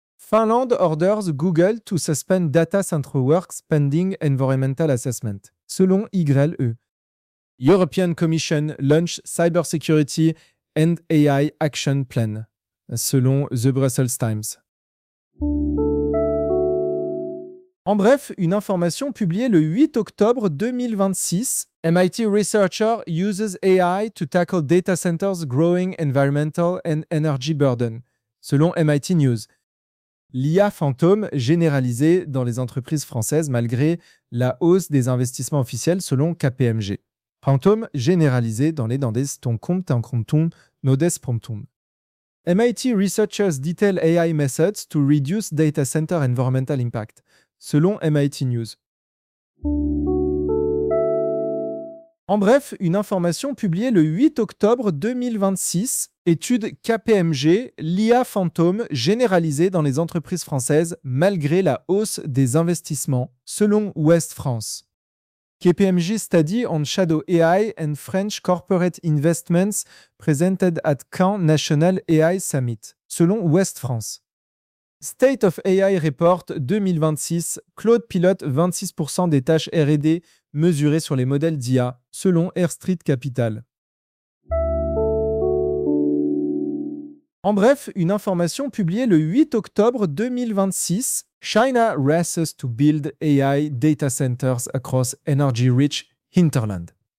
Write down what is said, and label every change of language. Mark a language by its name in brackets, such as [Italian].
[English] Finland orders Google to suspend data center works pending environmental assessment, selon YLE. European Commission launch cybersecurity and AI action plan, selon The Brussels Times. [French] En bref, une information publiée le 8 octobre 2026. [English] MIT researcher uses AI to tackle data centers' growing environmental and energy burden, selon MIT News. [French] L'IA fantôme généralisée dans les entreprises françaises malgré la hausse des investissements officiels selon KPMG. Fantôme généralisée dans les dandes ton compte en compton, nodes promptum. [English] MIT researchers detail AI methods to reduce data center environmental impact, selon MIT News. [French] En bref, une information publiée le 8 octobre 2026, étude KPMG, l'IA fantôme généralisée dans les entreprises françaises malgré la hausse des investissements, selon Ouest France. [English] KPMG Study on Shadow AI and French Corporate Investments presented at Caen National AI Summit, selon Ouest France. [French] State of AI Report 2026, Claude pilote 26% des tâches R&D mesurées sur les modèles d'IA, selon Air Street Capital. En bref, une information publiée le 8 octobre 2026, [English] China races to build AI data centers across energy-rich hinterland.